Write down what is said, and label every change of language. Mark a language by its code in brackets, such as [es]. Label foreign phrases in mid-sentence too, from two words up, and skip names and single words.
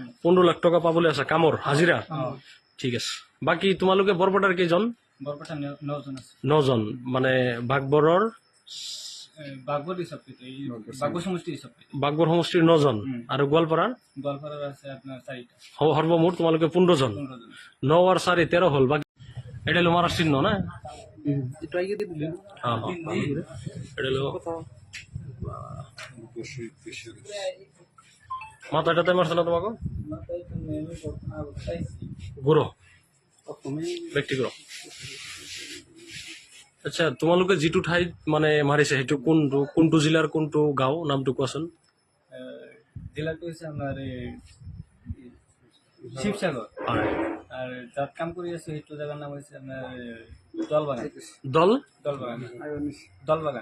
[as] 15 লাখ টকা পাবলৈ আছা কামৰ হাজিৰা? ঠিক আছে। বাকী তোমালোকে বৰপেটাৰ কেইজন? বৰপেটা 9 জন আছে। 9 জন। মানে বাগবৰৰ বাগবৰ সমষ্টি হিচাপে বাগবৰ সমষ্টিৰ 9 জন আৰু গোৱালপাৰাৰ আছে আপোনাৰ 4টা। সৰ্বমুঠ তোমালোকে 15 জন। 9 আর 4 13 হল। [bn] বাকি এটা হলো মারার চিহ্ন না? একটু আগে দিয়ে দিলেন। হ্যাঁ হ্যাঁ এটা হলো মাথাটাতে মারছে না তোমাকে? গুঁড়ো ব্যক্তি গুঁড়ো। [as] আচ্ছা তোমালোকে যিটো ঠাইত মানে মাৰিছে সেইটো কোনটো জিলাৰ কোনটো গাঁও নামটো কোৱাচোন? জেলাটো হৈছে আমাৰ শিৱসাগৰ। হয়। আৰু তাত কাম কৰি আছো সেইটো জেগাৰ নাম হৈছে আমাৰ দলবাগান। দলবাগান।